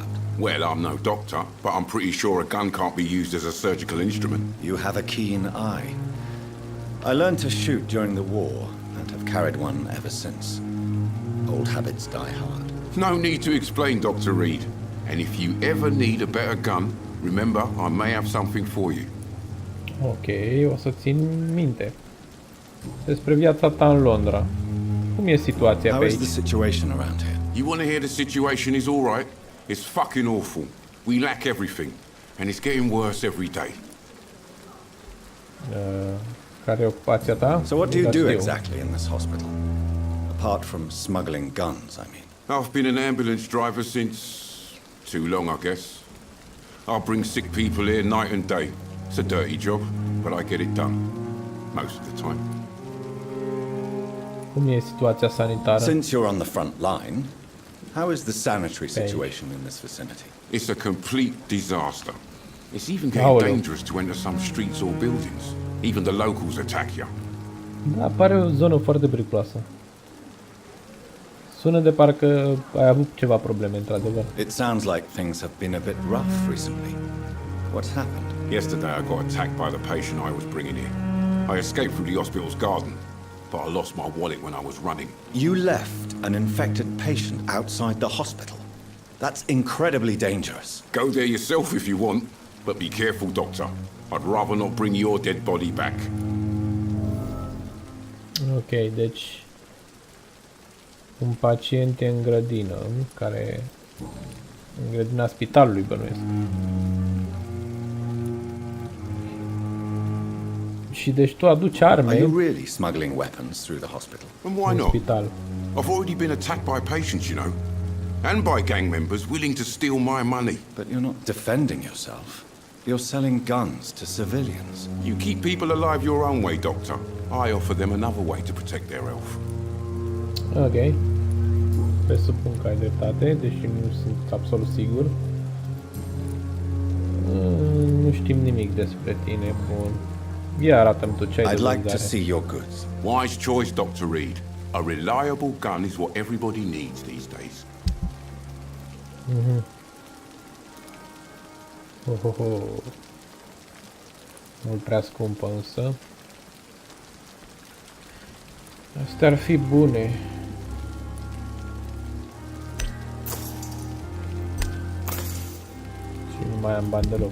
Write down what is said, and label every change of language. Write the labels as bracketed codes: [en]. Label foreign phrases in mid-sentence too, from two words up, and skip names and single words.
[en] Well, I'm no doctor, but I'm pretty sure a gun can't be used as a surgical instrument. You have a keen eye. I learned to shoot during the war and have carried one ever since. Old habits die hard. No need to explain, Dr. Reed. And if you ever need a better gun, remember, I may have something for you. [ro] Ok, o să țin minte. Despre viața ta în Londra. Cum e situația [en] How [ro] pe [en] is the [ro] aici? [en] situation around here? You want to hear the situation is all right? It's fucking awful. We lack everything, and it's getting worse every day. [ro] Care e ocupația ta? [en] So what do you [ro] Da, [en] do [ro] știu. [en] exactly in this hospital? Apart from smuggling guns, I mean. I've been an ambulance driver since too long, I guess. I bring sick people here night and day. It's a dirty job, but I get it done. Most of the time. [ro] Cum e situația sanitară? [en] Since you're on the front line, how is the sanitary situation in this vicinity? It's a complete disaster. It's even getting [ro] Aoleu. [en] dangerous to enter some streets or buildings. Even the locals attack you. [ro] Da, pare o zonă foarte periculoasă. Sună de parcă ai avut ceva probleme, într-adevăr. [en] It sounds like things have been a bit rough recently. What's happened? Yesterday I got attacked by the patient I was bringing here. I escaped through the hospital's garden, but I lost my wallet when I was running. You left an infected patient outside the hospital. That's incredibly dangerous. Go there yourself if you want, but be careful, Doctor. I'd rather not bring your dead body back. [ro] Ok, deci un pacient e în grădină, care în grădina spitalului, bănuiesc. Și deci tu aduci [en] Are [ro] arme [en] you really smuggling weapons through the hospital? And why [ro] în [en] not? [ro] spital. [en] I've already been attacked by patients, you know, and by gang members willing to steal my money. But you're not defending yourself. You're selling guns to civilians. You keep people alive your own way, Doctor. I offer them another way to protect their health. Ok. [ro] Presupun că ai dreptate, deși nu sunt absolut sigur. Nu știm nimic despre tine, bun. Ia arată-mi tu ce ai [en] I'd [ro] de [en] like to [ro] vânzare. [en] see your goods. Wise choice, Dr. Reed. A reliable gun is what everybody needs these days. [ro] Mult prea scumpă însă. Astea ar fi bune. Și nu mai am bani deloc.